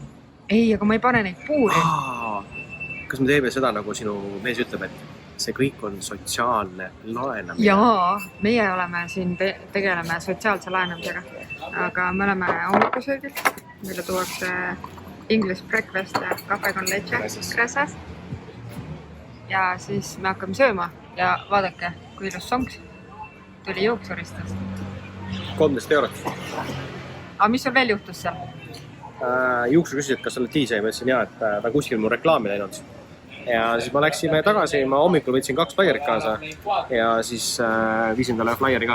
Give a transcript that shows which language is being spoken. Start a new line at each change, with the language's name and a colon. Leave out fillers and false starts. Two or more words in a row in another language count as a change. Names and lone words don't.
Estonian: Ei, aga ma ei pane neid puuri. Kas me teeme seda, nagu sinu mees ütleb, et see kõik on sotsiaalne laenamine? Jaa, meie oleme siin, tegeleme sotsiaalse laenamisega. Aga me oleme hommikusöögil. Meile tuuakse
English: English breakfast
Estonian: ja
Spanish: café con leche
Estonian: Grasas. Ja siis me hakkame sööma ja vaadake, kui ilus songs tuli juuksuristest. 13 eurot. Aga mis sul veel juhtus seal? Juuksu küsis, et kas sa oled DJ, ma ütlesin jah, et ta kuskil mu reklaami läinud. Ja siis ma läksime tagasi, ma hommikul võtsin 2 flaierit kaasa ja siis viisin talle flaieri ka.